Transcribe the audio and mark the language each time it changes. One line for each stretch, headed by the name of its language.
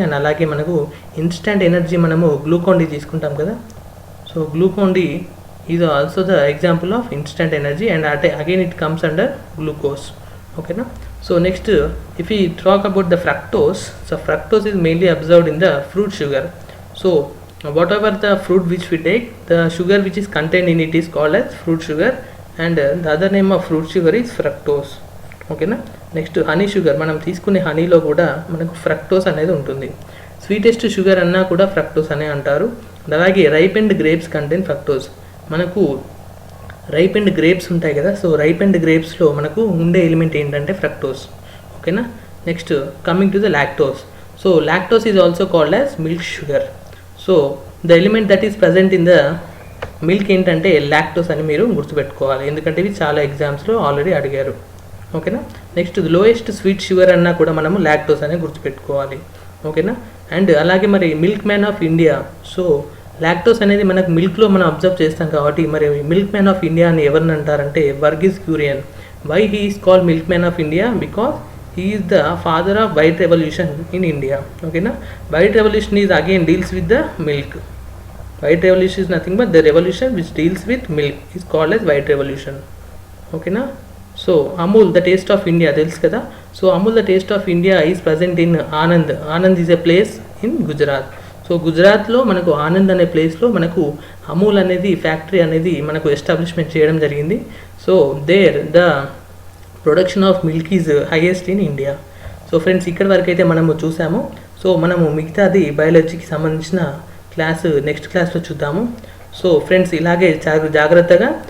Telugu: And అలాగే మనకు instant energy మనము గ్లూకోన్ డి తీసుకుంటాం కదా.
English: So Glucon D is also the example of instant energy and again it comes under glucose. ఓకేనా, so next if you talk about the fructose. So fructose is mainly observed in the fruit sugar. So whatever the fruit which we take, the sugar which is contained in it is called as fruit sugar and the other name of fruit sugar is fructose. ఓకేనా, next honey sugar.
Telugu: మనం తీసుకునే హనీలో కూడా మనకు fructose అనేది ఉంటుంది. Sweetest sugar అన్నా కూడా fructose అనే అంటారు.
English: అలాగే ripe and grapes contain fructose. మనకు ripe and grapes
Telugu: ఉంటాయి కదా. సో రైప్ అండ్ గ్రేప్స్లో మనకు ఉండే ఎలిమెంట్ ఏంటంటే ఫ్రక్టోస్.
English: ఓకేనా, next coming to the lactose. So lactose is also called as milk sugar. So the element that is present in the milk
Telugu: ఏంటంటే lactose అని మీరు గుర్తుపెట్టుకోవాలి, ఎందుకంటే ఇవి చాలా ఎగ్జామ్స్లో ఆల్రెడీ అడిగారు. ఓకేనా, నెక్స్ట్ లోయెస్ట్ స్వీట్ షుగర్ అన్నా కూడా మనము లాక్టోస్ అని గుర్తుపెట్టుకోవాలి. ఓకేనా, అండ్ అలాగే మరి milk man of India. So lactose అనేది మనకు మిల్క్లో మనం అబ్జర్వ్ చేస్తాం కాబట్టి మరి మిల్క్ మ్యాన్ ఆఫ్ ఇండియా అని ఎవరిని అంటారంటే Verghese క్యూరియన్.
English: Why he is called milk man of India? Because he is the father of white revolution in India. Okay na, white revolution is again deals with the milk. White revolution is nothing but the revolution which deals with milk is called as white revolution. Okay na, so Amul the taste of India
Telugu: telusu kada.
English: So Amul the taste of India is present in Anand is a place in Gujarat.
Telugu: So గుజరాత్లో మనకు ఆనంద్ అనే ప్లేస్లో మనకు అమూల్ అనేది factory అనేది మనకు establishment చేయడం జరిగింది.
English: So there the production of milk is highest in India.
Telugu: So friends, ఇక్కడ వరకు అయితే మనము చూసాము. సో మనము మిగతాది బయాలజీకి సంబంధించిన క్లాస్ నెక్స్ట్ క్లాస్లో చూద్దాము. సో ఫ్రెండ్స్, ఇలాగే జాగ్రత్తగా